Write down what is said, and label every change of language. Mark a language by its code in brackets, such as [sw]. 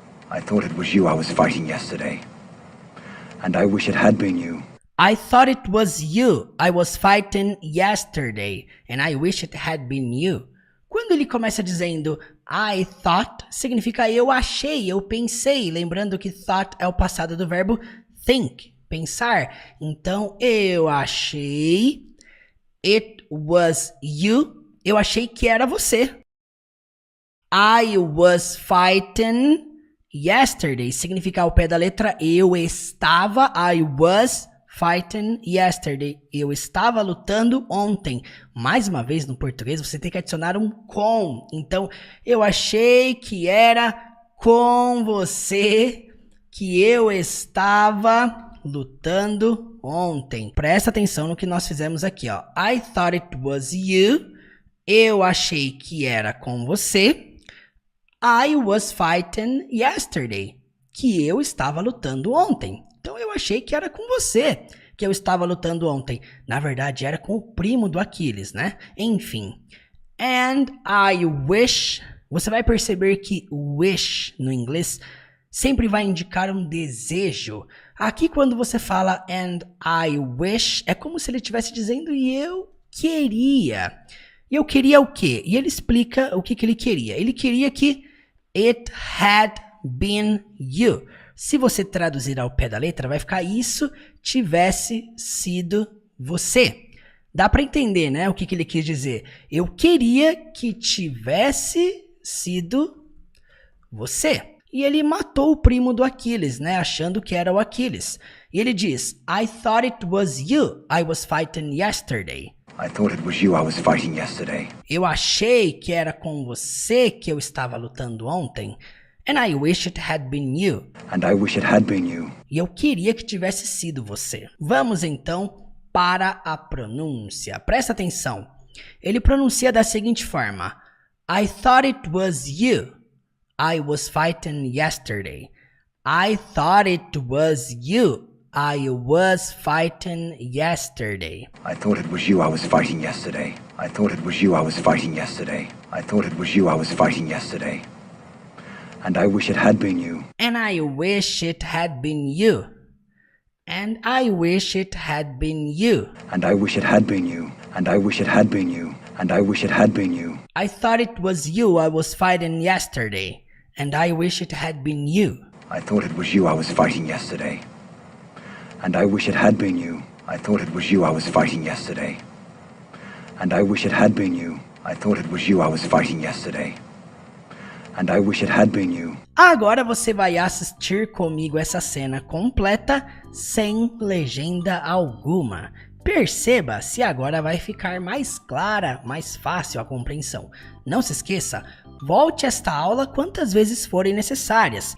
[en] I thought it was you I was fighting yesterday. And I wish it had been you. I thought it was you I was fighting yesterday, and I wish it had been you. [pt] Quando ele começa dizendo [en] I thought, [pt] significa eu achei, eu pensei. Lembrando que thought é o passado do verbo think, pensar. Então, eu achei, [en] it was you, [pt] eu achei que era você. [en] I was fighting yesterday, [pt] significa ao pé da letra eu estava, I was fighting yesterday, eu estava lutando ontem. Mais uma vez no português você tem que adicionar um com. Então, eu achei que era com você que eu estava lutando ontem. Presta atenção no que nós fizemos aqui, ó. [en] I thought it was you. [pt] Eu achei que era com você. [en] I was fighting yesterday. [pt] Que eu estava lutando ontem. Então eu achei que era com você que eu estava lutando ontem. Na verdade era com o primo do Aquiles, né? Enfim. [en] And I wish. [pt] Você vai perceber que wish no inglês sempre vai indicar um desejo. Aqui quando você fala [en] and I wish, [pt] é como se ele estivesse dizendo e eu queria. E eu queria o quê? E ele explica o que ele queria. Ele queria que [en] it had been you. [pt] Se você traduzir ao pé da letra, vai ficar isso tivesse sido você. Dá para entender, né? O que ele quis dizer. Eu queria que tivesse sido você. E ele matou o primo do Aquiles, né? Achando que era o Aquiles. E ele diz, [en] I thought it was you I was fighting yesterday. I thought it was you I was fighting yesterday. [pt] Eu achei que era com você que eu estava lutando ontem. [en] And I wish it had been you. And I wish it had been you. [pt] E eu queria que tivesse sido você. Vamos então para a pronúncia. Presta atenção. Ele pronuncia da seguinte forma. [en] I thought it was you I was fighting yesterday. I thought it was you I was fighting yesterday. I thought it was you I was fighting yesterday. I thought it was you I was fighting yesterday. I thought it was you I was fighting yesterday. And I wish it had been you. And I wish it had been you. And I wish it had been you. And I wish it had been you. And I wish it had been you. And I wish it had been you. I thought it was you I was fighting yesterday. And I wish it had been you. I thought it was you I was fighting yesterday. And I wish it had been you. I thought it was you I was fighting yesterday. And I wish it had been you. I thought it was you I was fighting yesterday. And I wish it had been you. [pt] Agora você vai assistir comigo essa cena completa sem legenda alguma. Perceba se agora vai ficar mais clara, mais fácil a compreensão. Não se esqueça, volte esta aula quantas vezes forem necessárias.